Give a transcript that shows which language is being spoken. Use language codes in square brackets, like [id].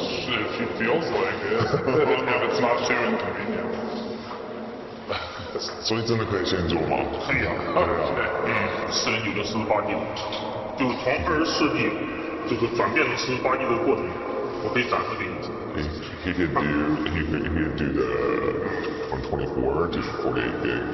[en] If he feels like it, if it's not too inconvenient. [zh] 所以真的可以先做吗？可以啊。 409的48G，就是从24G，就是转变成48G 的过程。我可以展示给你。 [en] He could do the from 24 to 48 gig.